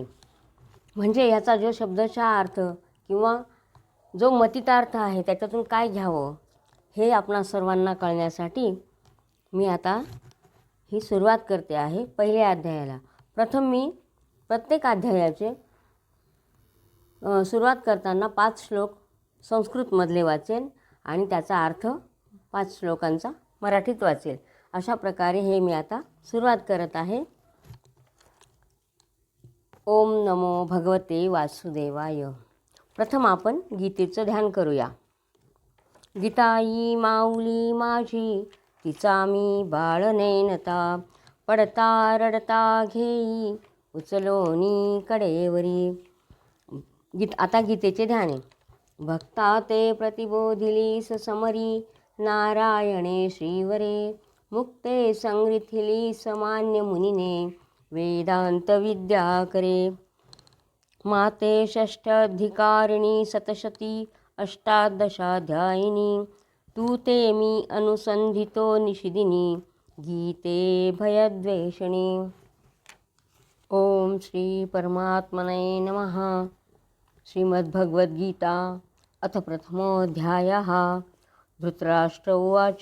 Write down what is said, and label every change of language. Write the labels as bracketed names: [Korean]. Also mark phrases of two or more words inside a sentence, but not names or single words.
[Marathi] म्हणजे ह्याचा जो शब्दशः अर्थ किंवा जो मतितार्थ आहे त्याच्यातून काय घ्यावं हे आपणा सर्वांना कळण्यासाठी मी आता ही सुरुवात करते आहे पहिल्या अध्यायाला. प्रथम मी प्रत्येक अध्यायाचे सुरुवात करताना 5 श्लोक संस्कृतमधले वाचेन आणि त्याचा अर्थ 5 श्लोकांचा मराठीत वाचेल. अशा प्रकारे हे मी आता सुरुवात करत आहे. [Sanskrit] ओम नमो भगवते वासुदेवाय. [Marathi] प्रथम आपण गीतेचं ध्यान करूया. गीताई माऊली माझी तिचा मी बाळ नेनता, पडता रडता घेई उचलोनी कडेवरी. आता गीतेचे ध्यान आहे. भक्ता ते प्रतिबोधिली समरी, नारायणे श्रीवरे मुक्ते संग्रथिली समान्य मुनिने, वेदांत विद्या करे. माते षष्ठाधिकारिणी सतशती अष्टादशाध्यायिनी, तू ते मी अनुसंधितो निषिदिनी, गीते भयद्वेषिणी. [Sanskrit] ओम श्री परमात्मने नमः. श्रीमद्भगवद्गीता अथ प्रथमोऽध्यायः. धृतराष्ट्र उवाच.